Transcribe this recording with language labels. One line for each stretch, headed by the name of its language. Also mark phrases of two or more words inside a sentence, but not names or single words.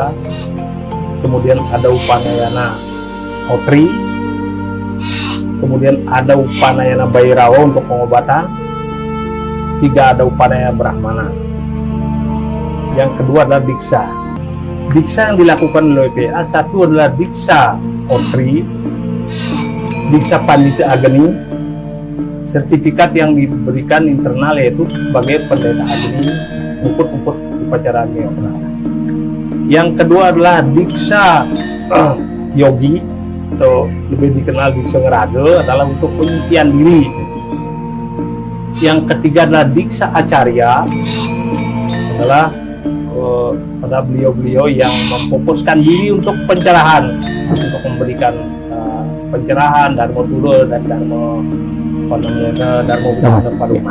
Indonesian: Kemudian ada Upanayana Hotri, kemudian ada Upanayana Bhairava untuk pengobatan, 3 ada Upanayana Brahmana. Yang kedua adalah Diksa. Diksa yang dilakukan oleh WPA, satu adalah Diksa Hotri, Diksa Pandita Agni, sertifikat yang diberikan internal yaitu sebagai pendeta Agni, umput-umput upacara Agnihotra. Yang kedua adalah Diksa Yogi, atau lebih dikenal Diksa Ngeraga, adalah untuk penyucian diri. Yang ketiga adalah Diksa Acarya, adalah pada beliau-beliau yang memfokuskan diri untuk pencerahan, untuk memberikan pencerahan, dharma tura dan dharma kepada umat.